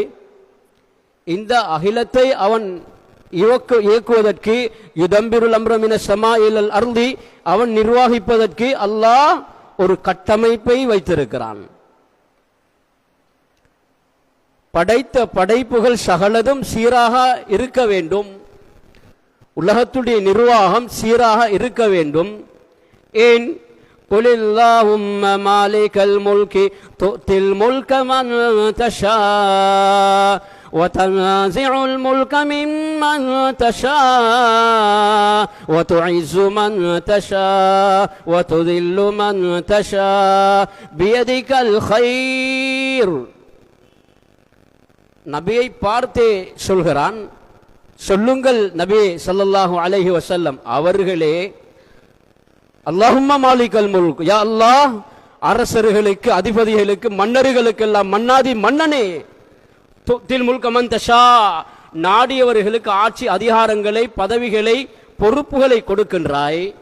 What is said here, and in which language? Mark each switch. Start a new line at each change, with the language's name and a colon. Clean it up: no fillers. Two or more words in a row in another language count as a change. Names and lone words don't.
Tamil: இந்த அகிலத்தை அவன் இயக்குவதற்கு
Arabic: يدبر الأمر من السماء إلى الأرض,
Tamil: அவன் நிர்வகிப்பதற்கு அல்லாஹ் ஒரு கட்டமைப்பை வைத்திருக்கிறான். படைத்த படைப்புகள் சகலதும் சீராக இருக்க வேண்டும். உலகத்துடைய நிர்வாகம் சீராக இருக்க வேண்டும்.
Arabic: ஏன் قل اللهم مالك الملك تؤتي الملك من تشاء وتنزع الملك ممن تشاء وتعز من تشاء وتذل من تشاء بيدك الخير.
Tamil: நபியை பார்த்தே சொல்கிறான், சொல்லுங்கள் நபி
Arabic: صلى الله عليه وسلم
Tamil: அவர்களே,
Arabic: اللهم مالك الملك, يا الله,
Tamil: அரசர்களுக்கு, அதிபதிகளுக்கு, மன்னர்களுக்கு எல்லாம் மன்னாதி மன்னனே,
Arabic: تؤتي الملك من تشاء,
Tamil: நாடியவர்களுக்கு ஆட்சி அதிகாரங்களை, பதவிகளை, பொறுப்புகளை கொடுக்கின்றாய்.